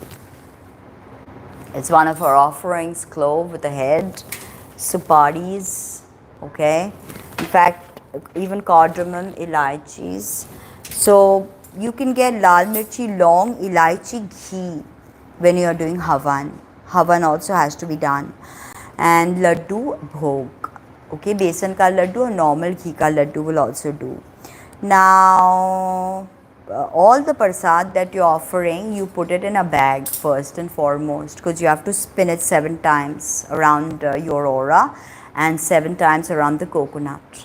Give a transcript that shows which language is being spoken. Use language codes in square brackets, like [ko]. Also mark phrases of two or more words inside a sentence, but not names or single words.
[en] It's one of our offerings, clove with a head, suparis, okay. In fact, even cardamom, elaichis. So you can get [hi] lal mirchi, [en] long, elaichi, ghee when you are doing havan. Havan also has to be done. And laddu, bhog. Okay, [hi] besan ka laddu [en] or normal [hi] ghee ka laddu [en] will also do. Now, all the prasad that you're offering, you put it in a bag first and foremost, because you have to spin it 7 times around your aura and 7 times around the coconut.